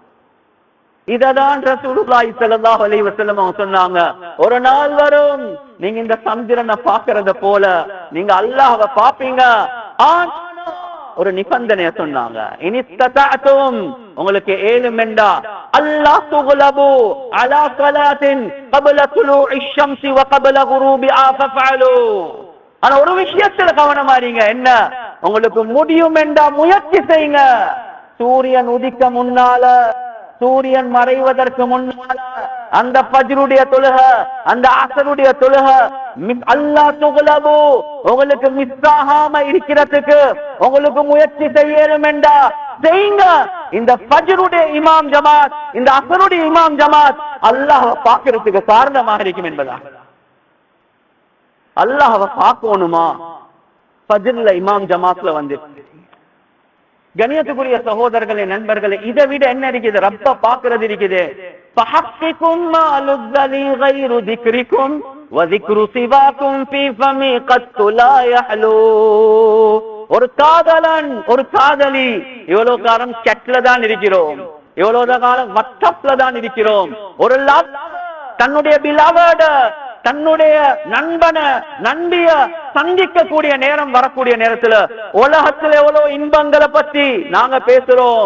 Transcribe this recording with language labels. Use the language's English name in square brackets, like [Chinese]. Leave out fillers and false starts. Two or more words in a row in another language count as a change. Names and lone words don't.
[Tamil] இததான் ரசூலுல்லாஹி [Arabic] صلى الله عليه وسلم [Tamil] அவங்க சொன்னாங்க, ஒரு நாள் வரும், நீங்க இந்த சந்திரனை பார்க்கறத போல நீங்க அல்லாஹ்வை பார்ப்பீங்க. ஒரு நிபந்தனைய சொன்னாங்க, [Arabic] இனிஸ்ததஅதும், [Tamil] உங்களுக்கு ஏழுமெண்டா, [Arabic] ألا تغلبوا على صلاة قبل طلوع الشمس وقبل غروبها ففعلوا. [Tamil] ஆனா ஒரு விஷயத்துல கவனமா இருங்க, என்ன? உங்களுக்கு முடியும் என்றா முயற்சி செய்யுங்க. சூரியன் உதிக்க முன்னால, சூரியன் மறைவதற்கு முன்னால அந்த ஃபஜ்ருடைய தொழுக, அந்த அஸருடைய தொழுக, [Arabic] ألا تغلبوا, [Tamil] உங்களுக்கு மிஸ் ஆகாம இருக்கிறதுக்கு உங்களுக்கு முயற்சி செய்யணும் என்றா செய்யுங்க. இந்த ஃபஜ்ருடைய இமாம் ஜமாத், இந்த அஸருடைய இமாம் ஜமாத் அல்லாஹ்வை பார்க்கிறதுக்கு காரணமாக இருக்கும் என்பதா. அல்லாஹ்வை பார்க்கணுமா? ஃபஜ்ர்ல இமாம் ஜமாத்ல வந்து. கண்ணியத்துக்குரிய சகோதரர்களே, நண்பர்களே, இதை விட என்ன இருக்குது? ரப்ப பார்க்கிறது இருக்குது. [Arabic] فحقكم ما لذ لي غير ذكركم وذكر سواكم في فمي قد لا يحلو. [Tamil] ஒரு காதலன், ஒரு காதலி, இவ்வளவு காலம் செட்ல தான் இருக்கிறோம், இவ்வளவு காலம் வாட்ஸ்அப்ல தான் இருக்கிறோம். ஒரு தன்னுடைய பிலவர்ட, தன்னுடைய நண்பனை, நண்பிய சந்திக்க கூடிய நேரம் வரக்கூடிய நேரத்துல உலகத்துல எவ்வளவு இன்பங்களை பத்தி நாங்க பேசுறோம்.